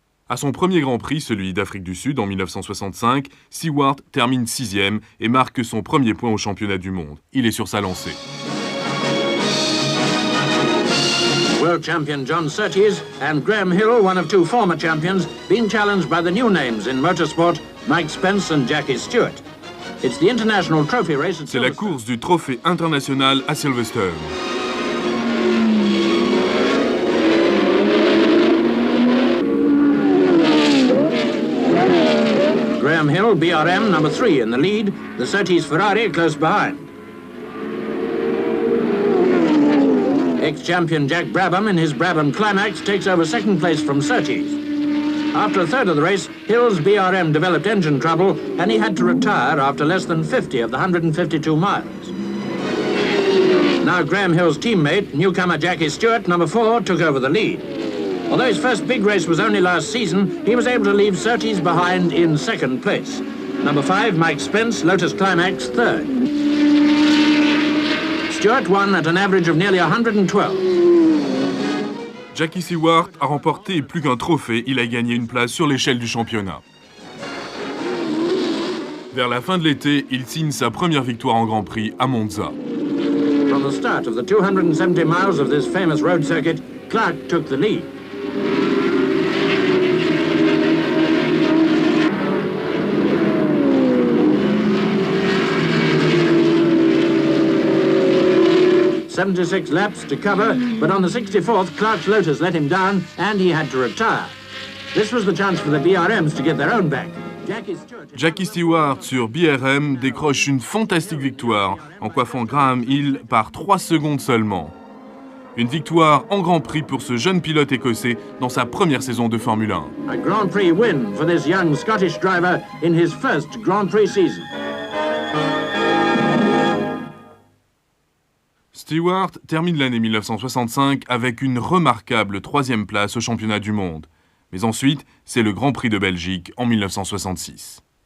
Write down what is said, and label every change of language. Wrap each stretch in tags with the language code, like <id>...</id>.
<fr>À son premier Grand Prix, celui d'Afrique du Sud en 1965, Stewart termine 6e et marque son premier point au championnat du monde. Il est sur sa lancée.</fr> <en>World champion John Surtees and Graham Hill, one of 2 former champions, being challenged by the new names in motorsport, Mike Spence and Jackie Stewart. It's the international trophy race at</en> <fr>C'est la course du trophée international à Silverstone.</fr> <en>Graham Graham Hill, BRM, number 3 in the lead. The Surtees Ferrari close behind. Ex-champion Jack Brabham in his Brabham Climax takes over second place from Surtees. After a third of the race, Hill's BRM developed engine trouble and he had to retire after less than 50 of the 152 miles. Now Graham Hill's teammate, newcomer Jackie Stewart, number 4, took over the lead. Although his first big race was only last season, he was able to leave Surtees behind in second place. Number 5, Mike Spence, Lotus Climax, 3rd. Stewart won at an average of nearly 112.</en> <fr>Jackie Stewart a remporté plus qu'un trophée, il a gagné une place sur l'échelle du championnat. Vers la fin de l'été, il signe sa première victoire en Grand Prix à Monza.</fr> <en>From the start of the 270 miles of this famous road circuit, Clark took the lead. "76 laps to cover, but on the 64th, Clark's Lotus let him down and he had to retire. This was the chance for the BRMs to get their own back.</en> <fr>Jackie Stewart sur BRM décroche une fantastique victoire en coiffant Graham Hill par 3 secondes seulement. Une victoire en Grand Prix pour ce jeune pilote écossais dans sa première saison de Formule 1.</fr> <en>A Grand Prix win for this young Scottish driver in his first Grand Prix season.</en> <fr>Stewart termine l'année 1965 avec une remarquable 3e place au championnat du monde. Mais ensuite, c'est le Grand Prix de Belgique en 1966.</fr>